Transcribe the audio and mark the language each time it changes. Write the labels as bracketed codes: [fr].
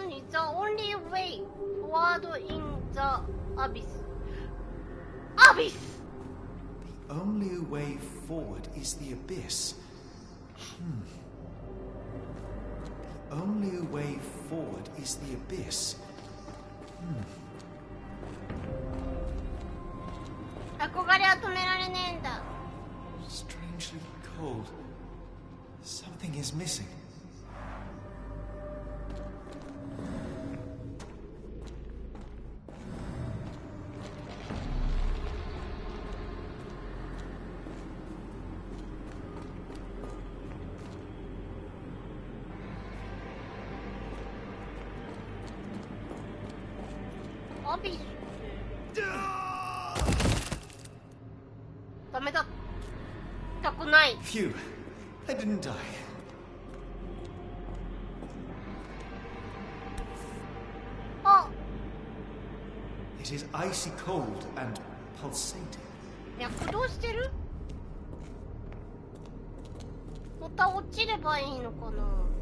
[en] The only way forward in the abyss. Abyss! The only way forward is the abyss. The only way forward is the abyss. [ja] 憧れは止められねえんだ。 [en] Strangely cold. Something is missing. Abyss. [ja] ダメだ。痛くない。 [en] Phew. I didn't die. あ。 It is icy cold and pulsating. [ja] 躍動してる？また落ちればいいのかな。